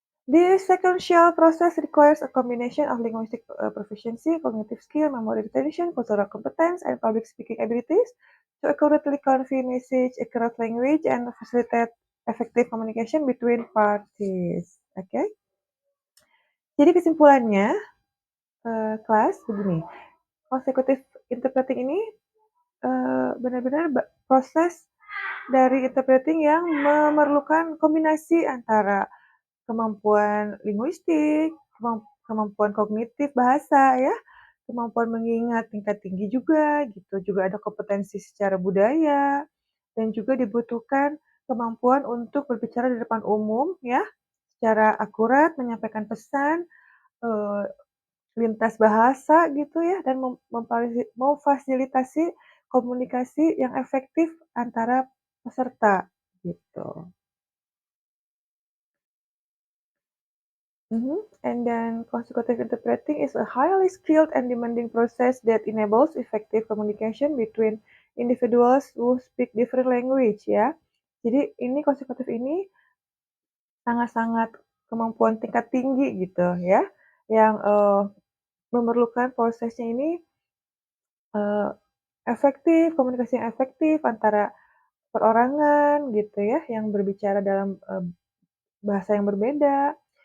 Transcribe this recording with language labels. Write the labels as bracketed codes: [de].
[en] This sequential process requires a combination of linguistic proficiency, cognitive skill, memory retention, cultural competence, and public speaking abilities to accurately convey message across language and facilitate effective communication between parties. Oke, okay? [id] Jadi kesimpulannya, kelas begini, consecutive interpreting ini benar-benar proses dari interpreting yang memerlukan kombinasi antara kemampuan linguistik, kemampuan kognitif bahasa ya, kemampuan mengingat tingkat tinggi juga gitu, juga ada kompetensi secara budaya, dan juga dibutuhkan kemampuan untuk berbicara di depan umum ya, secara akurat menyampaikan pesan, eee, lintas bahasa gitu ya, dan memfasilitasi komunikasi yang efektif antara peserta gitu. [en] And then consecutive interpreting is a highly skilled and demanding process that enables effective communication between individuals who speak different language ya. [id] Jadi ini konsekutif ini sangat-sangat kemampuan tingkat tinggi gitu ya, yang, memerlukan prosesnya ini, eee, efektif, komunikasi yang efektif antara perorangan gitu ya, yang berbicara dalam, bahasa yang berbeda.